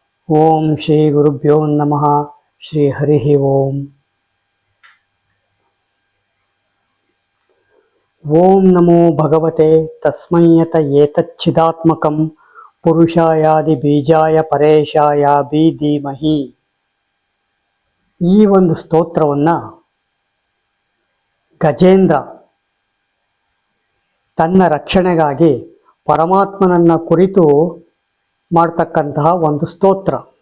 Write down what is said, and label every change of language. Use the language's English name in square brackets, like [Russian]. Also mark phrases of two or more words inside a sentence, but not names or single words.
[Sanskrit] ಓಂ ಶ್ರೀ ಗುರುಭ್ಯೋ ನಮಃ. ಶ್ರೀ ಹರಿ ಓಂ. ಓಂ ನಮೋ ಭಗವತೆ ತಸ್ಮೈಯತ ಏತಚ್ಚಿದಾತ್ಮಕಂ ಪುರುಷಾಯಾದಿ ಬೀಜಾಯ ಪರೇಶಾಯ ಬಿ ಧೀಮಹಿ. [Kannada] ಈ ಒಂದು ಸ್ತೋತ್ರವನ್ನು ಗಜೇಂದ್ರ ತನ್ನ ರಕ್ಷಣೆಗಾಗಿ ಪರಮಾತ್ಮನನ್ನ ಕುರಿತು ಮಾಡ್ತಕ್ಕಂತಹ ಒಂದು ಸ್ತೋತ್ರ.